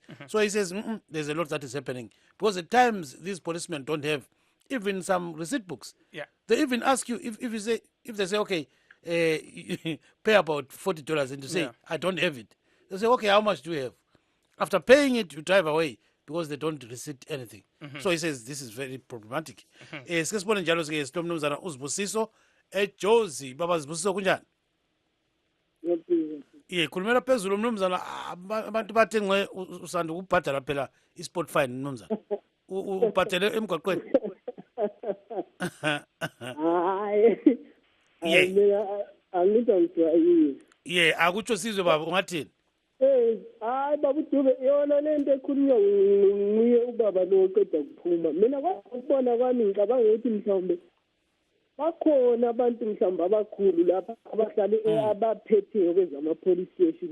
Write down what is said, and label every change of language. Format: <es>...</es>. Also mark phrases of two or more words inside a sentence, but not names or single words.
<en>So he says, there's a lot that is happening. Because at times, these policemen don't have even some receipt books. Yeah. They even ask you, if they say, okay, pay about $40, and you say, I don't have it. They say, okay, how much do you have? After paying it, you drive away because they don't receipt anything. So he says this is very problematic.</en> <nd>Sike sibone njalo ke sinomnumzana uzibusiso eJozi. Baba Zibusiso kunjani? Khulumela phezulu mnumzana, abantu bathe nxe usanda ukubhadala phela isport fine mnumzana. Ubhadele emgwaqweni. Akutsho sizwe baba ungathini? Hayi baba uDube yona lento ekhulunywa nguye ubaba lo oqeda kuphuma. Mina kwakubona kwami ngicabanga ukuthi mhlawumbe bakhona abantu mhlawumbe abakhulu lapha abahlale abaphethe kwezama</nd> <en>police station.</en>